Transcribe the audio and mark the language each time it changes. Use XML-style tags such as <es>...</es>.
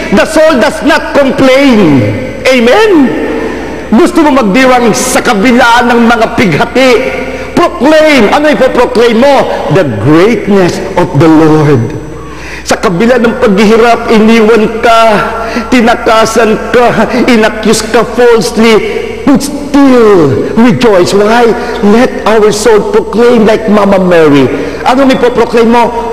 <en>The soul does not complain. Amen?</en> <tl>Gusto mo magdiwang sa kabila ng mga pighati? Proclaim. Ano ipoproclaim mo?</tl> <en>The greatness of the Lord.</en> <tl>Sa kabila ng paghihirap, iniwan ka, tinakasan ka, inaccuse ka falsely,</tl> <en>but still rejoice. Why? Let our soul proclaim like Mama Mary.</en> <tl>Anong ipoproclaim mo?</tl>